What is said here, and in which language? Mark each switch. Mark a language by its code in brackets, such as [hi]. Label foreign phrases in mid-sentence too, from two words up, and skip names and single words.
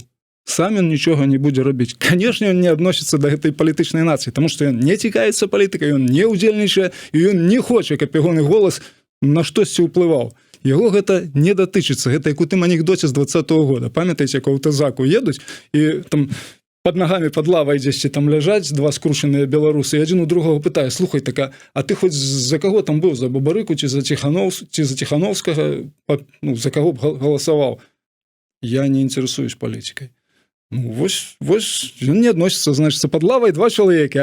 [be] Сам ён нічога не будзе рабіць. Канешне, ён не адносіцца да гэтай палітычнай нацыі, таму што ён не цікавіцца палітыкай, ён не ўдзельнічае, і ён не хоча, каб ягоны голас на штосьці ўплываў. Яго гэта не датычыцца. Гэта як у тым анекдоце з 20-го года. Памятаеце, як у аўтазаку едуць, і там [ru] под ногами под [be] лавой дзесьці там ляжаць два скручаныя беларусы, і адзін у другого пытае: слухай, так, а ты хоць за каго там быў, за Бабарыку ці за Ціхановскага, ну, за каго б галасаваў? Я не інтарэсуюсь палітыкай. Ну, вось ён не адносіцца, значыцца, пад лавай два чалавекі.